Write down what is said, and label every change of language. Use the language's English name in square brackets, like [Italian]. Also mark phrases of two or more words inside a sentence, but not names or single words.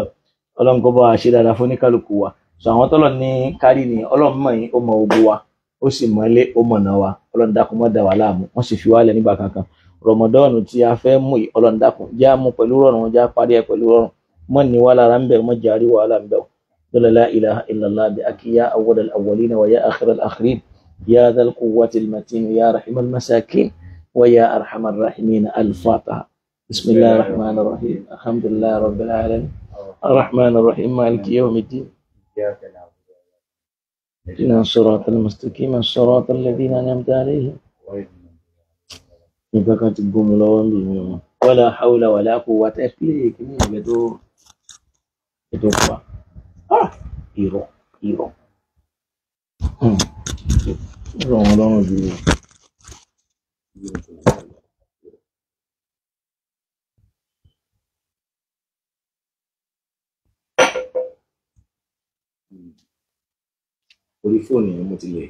[Yoruba] Ọlọ́run kó bá wa ṣe dáadáa fún oníkálukú wa. So àwọn tọ́lọ̀ ní kárí ni ọlọ́run mọ̀ yín ó mọ gbogbo wa ó sì mọ ilé ó mọ̀ náà wa. Ọlọ́run dákun mọ́ dà wá láàmú wọ́n sì fi wálẹ̀ nígbà kankan. Rọmọdọ́ọ̀nù tí a fẹ́ mú yìí ọlọ́run dákun já mú pẹ̀lú rọrùn já parí ẹ̀ pẹ̀lú rọrùn mọ́ ní wà lára ń bẹ̀ mọ́ jàrí wàhálà ń bẹ̀. [Arabic] لا إله إلا الله بي أكيا أول الأولين ويا آخر الآخرين يا ذا القوة المتين يا رحيم المساكين ويا أرحم الراحمين. Al-Fatiha. بسم الله الرحمن الرحيم. الحمد لله رب العالمين. الرحمن الرحيم مالك يوم الدين. اهدنا الصراط المستقيم صراط الذين أنعمت عليهم ولا حول ولا قوة إلا بالله. [Yoruba] Irọ́ Ọlọ́run dúró. Orí fóònù yẹn mo ti lè.